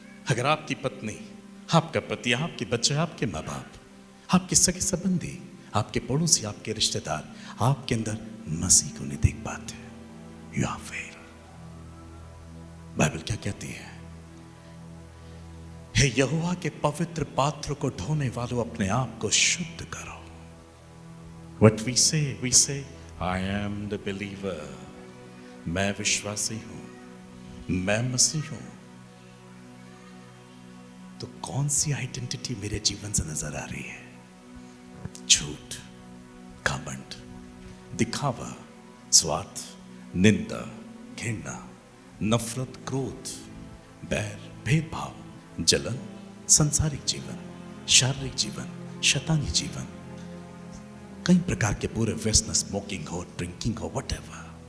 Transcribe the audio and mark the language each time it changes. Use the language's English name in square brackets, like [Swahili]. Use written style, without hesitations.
[Hindi] अगर आपकी पत्नी, आपका पति, आपके बच्चे, आपके माँ बाप, आपके सगे संबंधी, आपके पड़ोसी, आपके रिश्तेदार आपके अंदर मसीह को नहीं देख पाते, [English] You are fail. [Hindi] बाइबल क्या कहती है? हे यहोवा के पवित्र पात्र को ढोने वालों, अपने आप को शुद्ध करो। [English] What we say, I am the believer. [Hindi] मैं विश्वासी हूं, मैं मसीह हूं। तो कौन सी आइडेंटिटी मेरे जीवन से नजर आ रही है? झूठ, घमंड, दिखावा, स्वार्थ, निंदा, घृणा, नफरत, क्रोध, बैर, भेदभाव, जलन, संसारिक जीवन, शारीरिक जीवन, शैतानी जीवन, कई प्रकार के पूरे व्यसन, स्मोकिंग हो, ड्रिंकिंग हो, व्हाटएवर।